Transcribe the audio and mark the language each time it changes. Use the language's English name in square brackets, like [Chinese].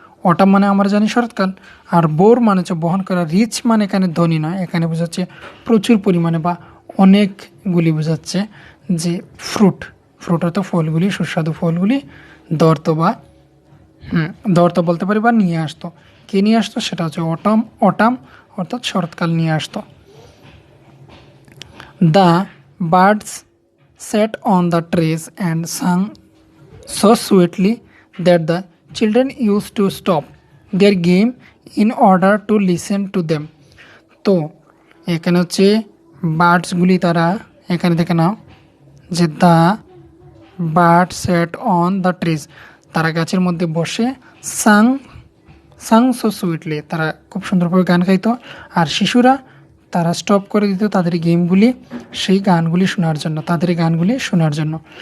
[Bangla] Autumn মানে আমরা জানি শরৎকাল, আর বোর মানে হচ্ছে বহন করা। রিচ মানে এখানে ধনী নয়, এখানে বোঝাচ্ছে প্রচুর পরিমাণে বা অনেকগুলি বোঝাচ্ছে যে ফ্রুট অর্থাৎ ফলগুলি, সুস্বাদু ফলগুলি ধরত বা দ্য অর্থ বলতে পারি বা নিয়ে আসতো। কে নিয়ে আসতো সেটা হচ্ছে অটাম অর্থাৎ শরৎকাল নিয়ে আসতো। [English] The birds sat on the trees and sang so sweetly that the children used to stop their game in order to listen to them. [Bangla] তো এখানে হচ্ছে বার্ডসগুলি তারা এখানে দেখে নাও যে [English] the bird sat on the trees, [Bangla] তারা গাছের মধ্যে বসে [English] sang sang so sweetly, [Bangla] তারা খুব সুন্দরভাবে গান গাইতো। আর শিশুরা তারা স্টপ করে দিত তাদের গেমগুলি সেই গানগুলি শোনার জন্য, তাদের গানগুলি শোনার জন্য।